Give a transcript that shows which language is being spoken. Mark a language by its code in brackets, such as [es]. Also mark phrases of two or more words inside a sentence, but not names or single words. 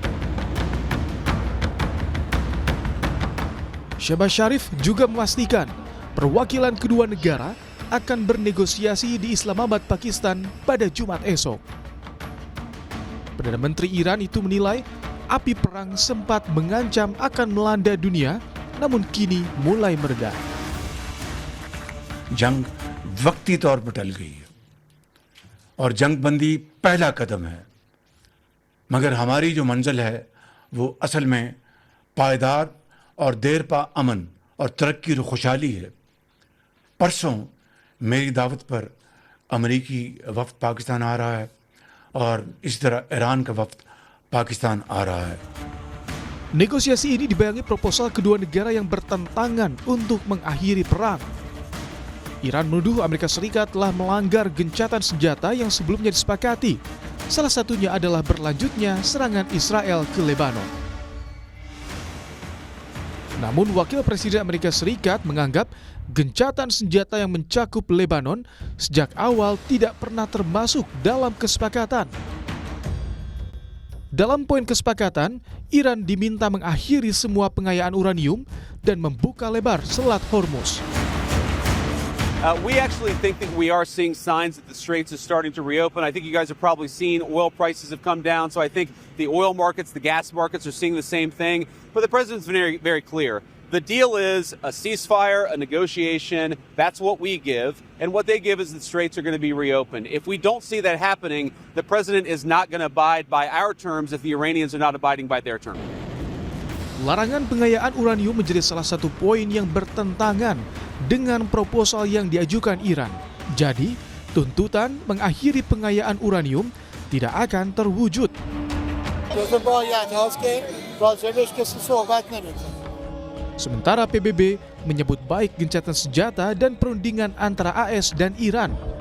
[id] Shehbaz Sharif juga memastikan perwakilan kedua negara akan bernegosiasi di Islamabad, Pakistan pada Jumat esok. Perdana Menteri Iran itu menilai api perang sempat mengancam akan melanda dunia, namun kini mulai mereda. [ur] جنگ وقتی طور پر ٹل گئی ہے اور جنگ بندی پہلا قدم ہے، مگر ہماری جو منزل ہے وہ اصل میں پائیدار اور دیر پا امن اور ترقی اور خوشحالی ہے. پرسوں میری دعوت پر امریکی وفد پاکستان آ رہا ہے اور اسی طرح ایران کا وفد پاکستان آ رہا ہے. [id] Negosiasi ini dibayangi proposal kedua negara yang bertentangan untuk mengakhiri perang. Iran menuduh Amerika Serikat telah melanggar gencatan senjata yang sebelumnya disepakati. Salah satunya adalah berlanjutnya serangan Israel ke Lebanon. Namun Wakil Presiden Amerika Serikat menganggap gencatan senjata yang mencakup Lebanon sejak awal tidak pernah termasuk dalam kesepakatan. Dalam poin kesepakatan, Iran diminta mengakhiri semua pengayaan uranium dan membuka lebar Selat Hormuz. [en] We actually think that we are seeing signs that the straits is starting to reopen. I think you guys have probably seen oil prices have come down, so I think the oil markets, the gas markets are seeing the same thing. But the president's very, very clear. The deal is a ceasefire, a negotiation. That's what we give. And what they give is the straits are going to be reopened. If we don't see that happening, the president is not going to abide by our terms if the Iranians are not abiding by their terms. [id] Larangan pengayaan uranium menjadi salah satu poin yang bertentangan dengan proposal yang diajukan Iran. Jadi, tuntutan mengakhiri pengayaan uranium tidak akan terwujud. Sementara PBB menyebut baik gencatan senjata dan perundingan antara AS dan Iran.